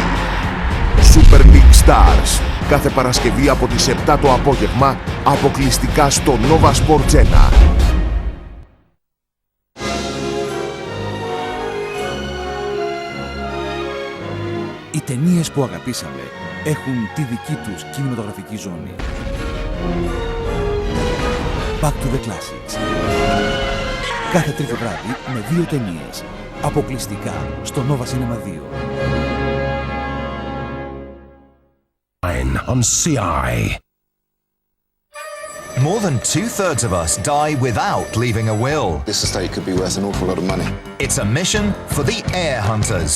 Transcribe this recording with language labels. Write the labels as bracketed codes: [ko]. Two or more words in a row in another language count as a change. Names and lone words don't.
[el] Super League Stars. Κάθε Παρασκευή από τις 7 το απόγευμα, αποκλειστικά στο Nova Sports 1. Οι ταινίες που αγαπήσαμε έχουν τη δική τους κινηματογραφική ζώνη. Back to the Classics. Κάθε τρίτο βράδυ με 2 ταινίες. Αποκλειστικά στο Nova Cinema 2. [en] On CI. More than 2/3 of us die without leaving a will. This estate could be worth an awful lot of money. It's a mission for the heir hunters.